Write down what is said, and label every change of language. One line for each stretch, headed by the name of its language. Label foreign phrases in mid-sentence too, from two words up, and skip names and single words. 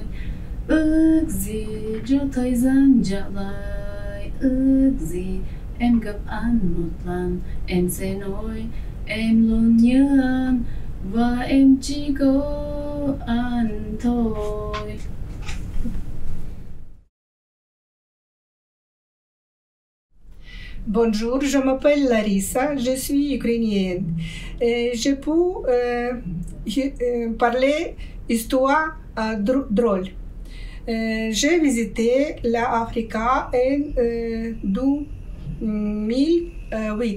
Vietnamese: Ước gì cho thời gian trả lời, ước gì em gặp anh một lần, em sẽ nói em luôn nhớ anh, và em chỉ có anh thôi.
French: Bonjour, je m'appelle Larissa, je suis ukrainienne. Je peux parler histoire drôle. J'ai visité l'Afrique en 2008.